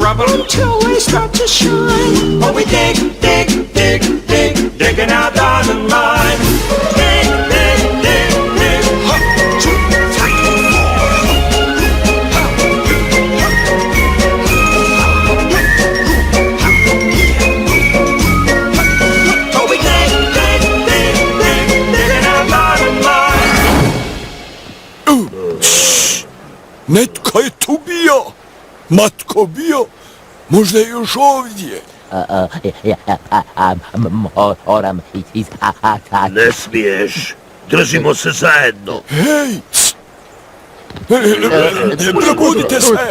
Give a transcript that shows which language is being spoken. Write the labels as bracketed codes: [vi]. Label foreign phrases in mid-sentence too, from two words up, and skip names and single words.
[en] until they start to shine. Oh, we dig, dig, dig, dig, digging our diamond mine. Dig, dig, dig, dig. Oh, we dig, dig, dig, dig, digging our diamond mine. [hr] Netko je tu bio. Matko bio. Možda je još ovdje. Moram izaći. Ne smiješ. Držimo se zajedno. Hej! Probudite se!